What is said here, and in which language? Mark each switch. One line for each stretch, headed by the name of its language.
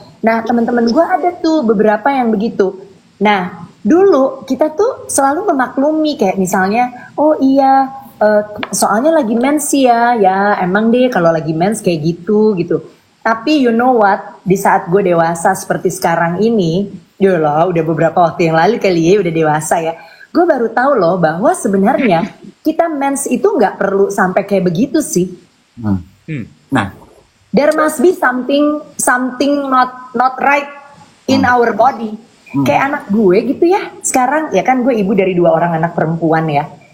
Indonesian: Nah teman-teman gue ada tuh beberapa yang begitu. Nah dulu kita tuh selalu memaklumi kayak misalnya, oh iya soalnya lagi mens ya, ya emang deh kalau lagi mens kayak gitu gitu. Tapi
English: you know what,
Indonesian: di saat gue dewasa seperti sekarang ini, yolah udah beberapa waktu yang lalu kali ya, udah dewasa ya, gue baru tahu loh bahwa sebenarnya kita mens itu nggak perlu sampai kayak begitu sih. Nah,
English: There must be something not right in our body.
Indonesian: Kayak anak gue gitu ya. Sekarang ya kan gue ibu dari 2 orang anak perempuan ya.